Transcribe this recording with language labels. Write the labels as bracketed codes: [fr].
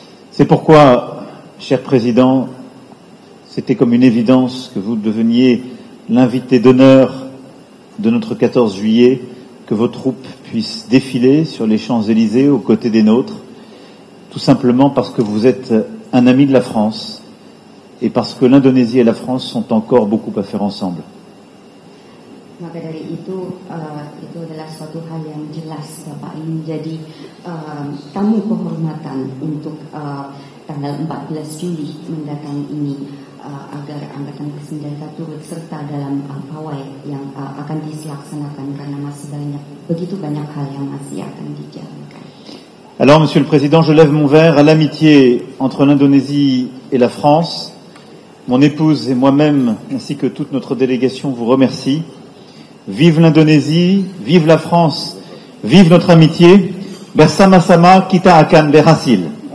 [fr] C'est pourquoi, cher Président, c'était comme une évidence que vous deveniez l'invité d'honneur de notre 14 juillet, que vos troupes puissent défiler sur les Champs-Élysées aux côtés des nôtres, tout simplement parce que vous êtes un ami de la France et parce que l'Indonésie et la France sont encore beaucoup à faire ensemble. [id] Maka dari itu adalah suatu hal yang jelas Bapak ini menjadi tamu kehormatan untuk tanggal 14 Juli mendatang ini agar Angkatan Bersenjata turut serta dalam pawai yang akan dilaksanakan karena masih begitu banyak hal yang masih akan dijalankan. [fr] Alors, Monsieur le Président, je lève mon verre à l'amitié entre l'Indonésie et la France. Mon épouse et moi-même, ainsi que toute notre délégation, vous remercie. Vive l'Indonésie, vive la France, vive notre amitié. [id] Bersama-sama kita akan berhasil.